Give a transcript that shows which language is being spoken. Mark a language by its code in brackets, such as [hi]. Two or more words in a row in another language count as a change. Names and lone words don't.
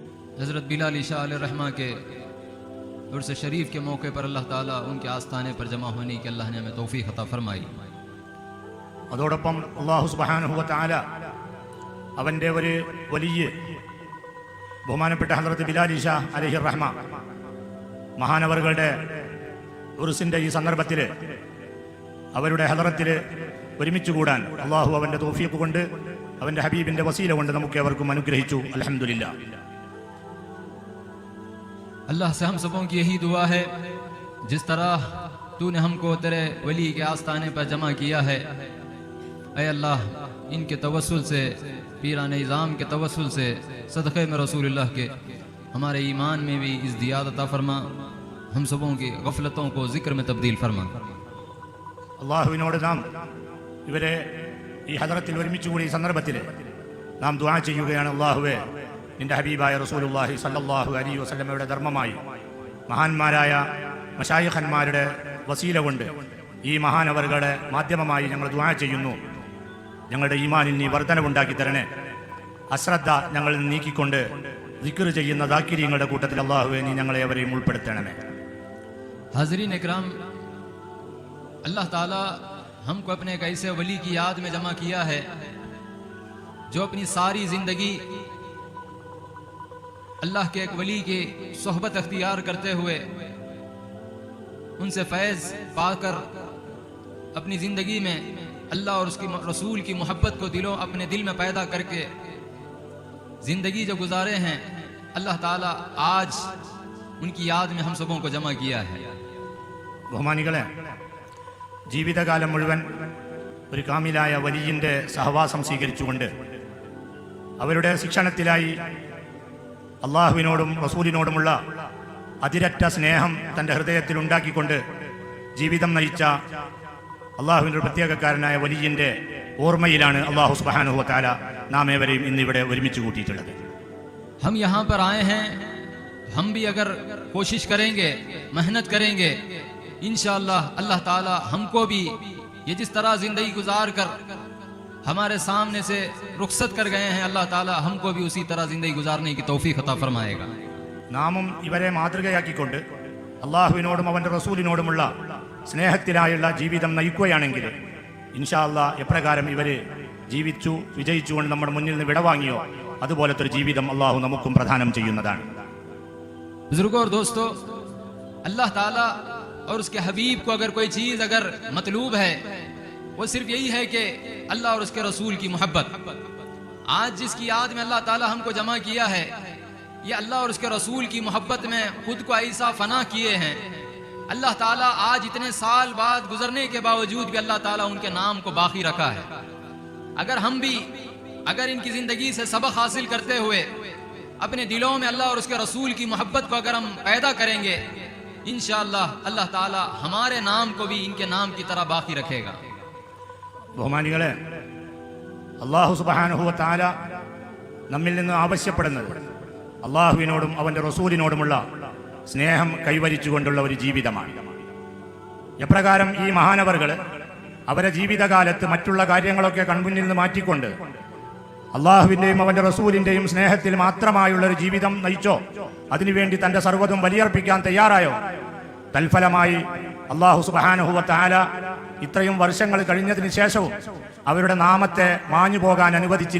[hi] हज़रत बिलाल शाह अलैहिर्रहमा के उर्स शरीफ के मौके पर अल्लाह ताला उनके आस्थाने पर जमा होने की अल्लाह ने हमें तौफीक अता फरमाई। [ml] അതോടൊപ്പം [ar] الله سبحانه وتعالى [ml] അവൻ്റെ ഒരു വലിയ ബഹുമാനപ്പെട്ട ഹദ്റത്ത് ബിലാൽ ഷാഹ് അലൈഹിർറഹ്മ മഹാനവറുകളുടെ ഉർസിൻ്റെ ഈ സന്ദർഭത്തിൽ അവരുടെ ഹദ്റത്തിൽ ഒരുമിച്ച് കൂടാൻ അല്ലാഹു അവൻ്റെ തൗഫീഖ് കൊണ്ട് അവൻ്റെ ഹബീബിൻ്റെ വസീല കൊണ്ട് നമുക്ക് ഏവർക്കും അനുഗ്രഹിച്ചു। അൽഹംദുലില്ലാ। [hi] अल्लाह से हम सबों की यही दुआ है, जिस तरह तूने हमको तेरे वली के आस्थाने पर जमा किया है, ऐ अल्लाह इनके तवस्सुल से, पीरान इज़ाम के तवस्सुल से, सदक़े में रसूलुल्लाह के हमारे ईमान में भी इज़्दियाद अता फरमा, हम सबों की गफलतों को ज़िक्र में तब्दील फरमा। [ml] അള്ളാഹുവിനോട് നാം ഇവരെ ഈ ഹദ്റത്തിൽ ഒരുമിച്ച് കൂടി ഈ സന്ദർഭത്തിൽ നാം ദുആ ചെയ്യുകയാണ്, അള്ളാഹുവേ നിന്റെ ഹബീബായ [ar] رسول الله صلى الله عليه وسلم [ml] ധർമ്മമായി മഹാന്മാരായ മശായിഖന്മാരുടെ വസീല കൊണ്ട് ഈ മഹാനവറുകളെ മാധ്യമമായി ഞങ്ങൾ ദുആ ചെയ്യുന്നു. ഞങ്ങളുടെ ഈമാനിൽ നീ വർധനവുണ്ടാക്കി തരണേ. അശ്രദ്ധ ഞങ്ങളിൽ നിന്ന് നീക്കിക്കൊണ്ട് ദിക്ർ ചെയ്യുന്ന ദാക്കിരീങ്ങളുടെ കൂട്ടത്തിൽ അള്ളാഹുവേ നീ ഞങ്ങളെ അവരെയും ഉൾപ്പെടുത്തണമേ. [hi] हाज़रीन इकराम, अल्लाह ताला हमको अपने एक ऐसे वली की याद में जमा किया है जो अपनी सारी ज़िंदगी अल्लाह के एक वली की सोहबत अख्तियार करते हुए उनसे फैज़ पाकर अपनी ज़िंदगी में अल्लाह और उसकी रसूल की मोहब्बत को अपने दिल में पैदा करके ज़िंदगी जो गुजारे हैं, अल्लाह ताला आज उनकी याद में हम सबों को जमा किया है। [ml] ബഹുമാനികളെ, ജീവിതകാലം മുഴുവൻ ഒരു കാമിലായ വലിയിൻ്റെ സഹവാസം സ്വീകരിച്ചുകൊണ്ട് അവരുടെ ശിക്ഷണത്തിലായി അള്ളാഹുവിനോടും റസൂലിനോടുമുള്ള അതിരറ്റ സ്നേഹം തൻ്റെ ഹൃദയത്തിൽ ഉണ്ടാക്കിക്കൊണ്ട് ജീവിതം നയിച്ച അള്ളാഹുവിൻ്റെ ഒരു പ്രത്യേകക്കാരനായ വലിയിൻ്റെ ഓർമ്മയിലാണ് [ar] الله سبحانه وتعالى [ml] നാം ഏവരെയും ഇന്നിവിടെ ഒരുമിച്ച് കൂട്ടിയിട്ടുള്ളത്. [hi] हम यहाँ पर आए हैं, हम भी अगर कोशिश करेंगे, मेहनत करेंगे, इंशाअल्लाह अल्लाह ताला हमको भी ये जिस तरह ज़िंदगी गुजार कर हमारे सामने से रुखसत कर गए हैं, अल्लाह ताला हमको भी उसी तरह ज़िंदगी गुजारने की तौफीक अता फरमाएगा। [ml] നാമും ഇവരെ മാതൃകയാക്കിക്കൊണ്ട് അള്ളാഹുവിനോടും അവൻ്റെ റസൂലിനോടുമുള്ള സ്നേഹത്തിലായുള്ള ജീവിതം നയിക്കുകയാണെങ്കിൽ [ar] إن شاء الله [ml] എപ്രകാരം ഇവർ ജീവിച്ചു വിജയിച്ചുകൊണ്ട് നമ്മുടെ മുന്നിൽ നിന്ന് വിടവാങ്ങിയോ അതുപോലത്തെ ഒരു ജീവിതം അള്ളാഹു നമുക്കും പ്രദാനം ചെയ്യുന്നതാണ്. [hi] बुजुर्गों और दोस्तों, अल्लाह ताला और उसके हबीब को अगर कोई चीज़ अगर मतलूब है, वो सिर्फ यही है कि अल्लाह और उसके रसूल की मोहब्बत। आज जिसकी याद में अल्लाह ताला हमको जमा किया है, ये अल्लाह और उसके रसूल की मोहब्बत में खुद को ऐसा फना किए हैं, अल्लाह ताला आज इतने साल बाद गुजरने के बावजूद भी अल्लाह ताला उनके नाम को बाकी रखा है। अगर हम भी अगर इनकी ज़िंदगी से सबक हासिल करते हुए अपने दिलों में अल्लाह और उसके रसूल की मोहब्बत को अगर हम पैदा करेंगे, इंशाअल्लाह अल्लाह ताला हमारे नाम को भी इनके नाम की तरह बाकी रखेगा। [ml] ബഹുമാനികളെ, [ar] الله سبحانه وتعالى [ml] നമ്മിൽ നിന്ന് ആവശ്യപ്പെടുന്നത് അള്ളാഹുവിനോടും അവൻ്റെ റസൂലിനോടുമുള്ള സ്നേഹം കൈവരിച്ചുകൊണ്ടുള്ള ഒരു ജീവിതമാണ്. എപ്രകാരം ഈ മഹാനവറുകൾ അവരെ ജീവിതകാലത്ത് മറ്റുള്ള കാര്യങ്ങളൊക്കെ കൺമുന്നിൽ നിന്ന് മാറ്റിക്കൊണ്ട് അള്ളാഹുവിൻ്റെയും അവൻ്റെ റസൂലിൻ്റെയും സ്നേഹത്തിൽ മാത്രമായുള്ള ഒരു ജീവിതം നയിച്ചോ, അതിനുവേണ്ടി തൻ്റെ സർവ്വതും ബലിയർപ്പിക്കാൻ തയ്യാറായോ, തൽഫലമായി [ar] الله سبحانه وتعالى [ml] ഇത്രയും വർഷങ്ങൾ കഴിഞ്ഞതിന് ശേഷവും അവരുടെ നാമത്തെ മാഞ്ഞു പോകാൻ അനുവദിച്ചില്ല.